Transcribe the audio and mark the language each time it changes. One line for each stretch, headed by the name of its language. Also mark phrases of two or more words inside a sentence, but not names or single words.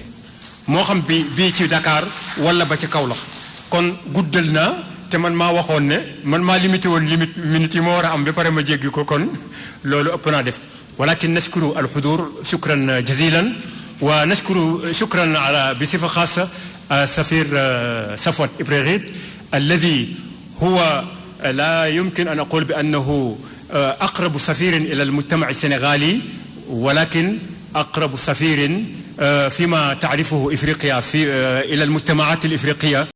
Wolof: moo xam bii ci Dakar wala ba ci Kaolack kon guddal naa te man maa waxoon ne man maa limité woon minutes yi ma war a am ba pare ma jéggi ko kon loolu ëpp naa def walakin
Arabic: نشكر الحضور شكرا جزيلا ونشكر شكرا على بصفة خاصة سفير صفوت إبراهيم الذي هو لا يمكن أن أقول بأنه أقرب سفير إلى المجتمع السنغالي ولكن أقرب سفير فيما تعرفه إفريقيا إلى المجتمعات الإفريقية